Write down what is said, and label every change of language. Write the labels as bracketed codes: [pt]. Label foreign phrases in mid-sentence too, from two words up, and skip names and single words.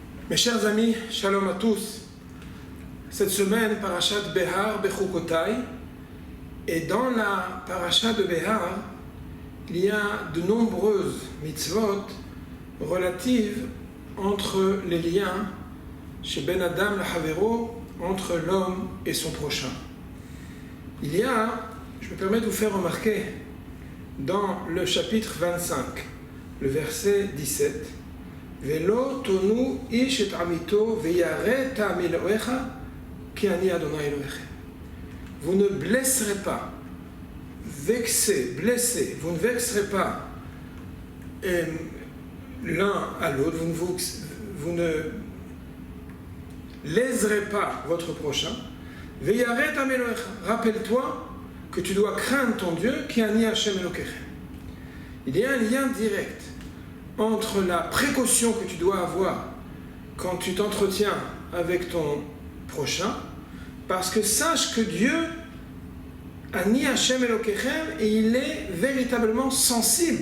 [fr] Mes chers amis, shalom à tous. Cette semaine, parashat Behar Bechukotai, et dans la parashat de Behar, il y a de nombreuses mitzvot relatives entre les liens chez [he] בין אדם לחברו, [fr] entre l'homme et son prochain. Il y a, je me permets de vous faire remarquer, dans le chapitre 25, le verset 17, [he] ולא תונו איש את עמיתו ויראת מאלהיך כי אני ה' אלהיכם. [fr] Vous ne blesserez pas, blessez, vous ne vexerez pas l'un à l'autre, vous ne léserez pas votre prochain. [he] ויראת מאלהיך. [fr] Rappelle-toi que tu dois craindre ton Dieu, [he] כי אני ה' אלוקיכם. [fr] Il y a un lien direct entre la précaution que tu dois avoir quand tu t'entretiens avec ton prochain, parce que sache que Dieu, [he] אני ה' אלוקיכם, [fr] et il est véritablement sensible.